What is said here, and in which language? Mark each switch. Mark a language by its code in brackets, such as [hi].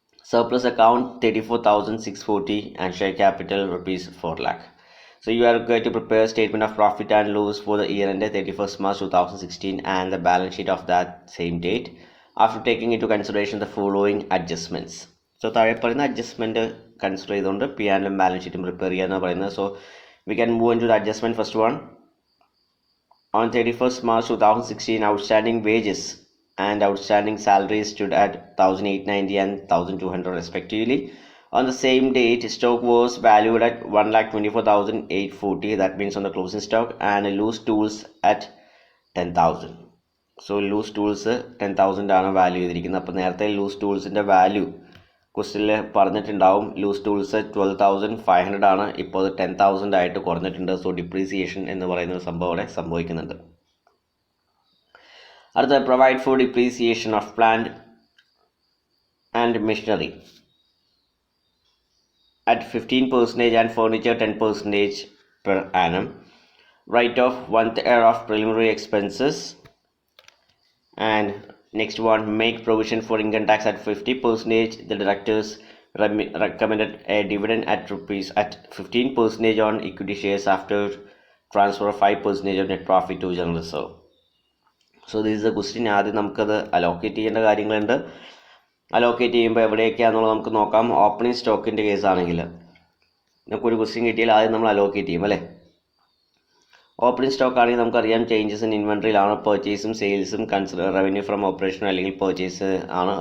[en] Surplus account 34,640 and share capital ₹4 lakh. So you are going to prepare statement of profit and loss for the year ended 31st March 2016 and the balance sheet of that same date, after taking into consideration the following adjustments. [ml] So താഴെ പറയുന്ന adjustment consider ചെയ്തുകൊണ്ട് P ആൻഡും balance ഷീറ്റും prepare ചെയ്യാന്ന് പറയുന്നത്. [en] So we can move into the adjustment. First one, on 31st March 2016 outstanding wages and outstanding salaries stood at 1,890 and 1,200 respectively. On the same date, stock was valued at 1,24,840, that means on the closing stock, and loose tools at 10,000. [ml] So loose tools 10,000 ആണ് value ചെയ്തിരിക്കുന്നത്. അപ്പോൾ നേരത്തെ loose ടൂൾസിൻ്റെ value ക്വസ്റ്റ്യനിൽ പറഞ്ഞിട്ടുണ്ടാവും. Loose tools 12,500 ആണ്, ഇപ്പോൾ അത് 10,000 ആയിട്ട് കുറഞ്ഞിട്ടുണ്ട്. സോ ഡിപ്രീസിയേഷൻ എന്ന് പറയുന്ന ഒരു സംഭവം അവിടെ സംഭവിക്കുന്നുണ്ട്. അടുത്ത, [en] Provide for depreciation of plant and machinery at 15% and furniture 10% per annum. Write off 1/3 of preliminary expenses. And next one, make provision for income tax at 50%. The directors recommended a dividend at 15% on equity shares after transfer of 5% of net profit to general reserve. So this is a question. [ml] ആദ്യം നമുക്കത് allocate ചെയ്യേണ്ട കാര്യങ്ങളുണ്ട്. Allocate ചെയ്യുമ്പോൾ എവിടെയൊക്കെയാണെന്നുള്ളത് നമുക്ക് നോക്കാം. Opening സ്റ്റോക്കിൻ്റെ കേസാണെങ്കിൽ നമുക്കൊരു question കിട്ടിയാൽ ആദ്യം നമ്മൾ അലോക്കേറ്റ് ചെയ്യും അല്ലേ. ഓപ്പണിംഗ് സ്റ്റോക്ക് ആണെങ്കിൽ നമുക്കറിയാം changes in ഇൻവെൻട്രിയിലാണ്. പർച്ചേസും സെയിൽസും revenue from operation അല്ലെങ്കിൽ പർച്ചേസ് ആണ്.